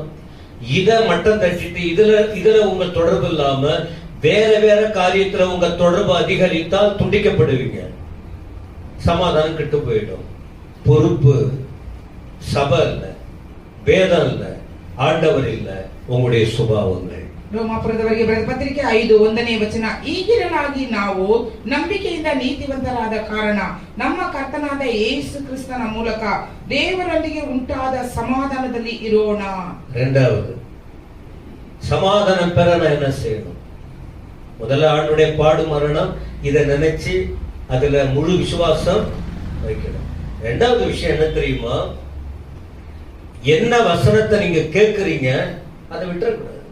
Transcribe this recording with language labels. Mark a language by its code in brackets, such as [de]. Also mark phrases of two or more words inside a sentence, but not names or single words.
[ta] இத மட்டம் தட்டிட்டு இதுல உங்க தொடர்பு இல்லாம வேற வேற காரியத்துல உங்க தொடர்பு அதிகரித்தால் துண்டிக்கப்படுவீங்க. சமாதானம் கெட்டு போயிடும். பொறுப்பு சபை இல்ல, வேதம் இல்ல, ஆண்டவர் இல்ல, உங்களுடைய சுபாவங்கள். [kn] ರೋಮಾಪುರದವರಿಗೆ ಬರೆದ ಪತ್ರಿಕೆ 5:1ನೇ ವಚನ. ಈಗಿರಲಾಗಿ ನಾವು ನಂಬಿಕೆಯಿಂದ ನೀತಿವಂತರಾದ ಕಾರಣ ನಮ್ಮ ಕರ್ತನಾದ ಯೇಸು ಕ್ರಿಸ್ತನ ಮೂಲಕ ದೇವರೊಂದಿಗೆ ಉಂಟಾದ ಸಮಾಧಾನದಲ್ಲಿ ಇರೋಣ. [ta] இரண்டாவது, சமாதானம் பெற நான் என்ன செய்யணும்? முதல்ல ஆண்டுடைய பாடு மரணம் இதை நினைச்சு அதுல முழு விசுவாசம் வைக்கணும். இரண்டாவது விஷயம் என்ன தெரியுமா? என்ன வசனத்தை நீங்க கேட்கறீங்க அதை விட்டுறக்கூடாது.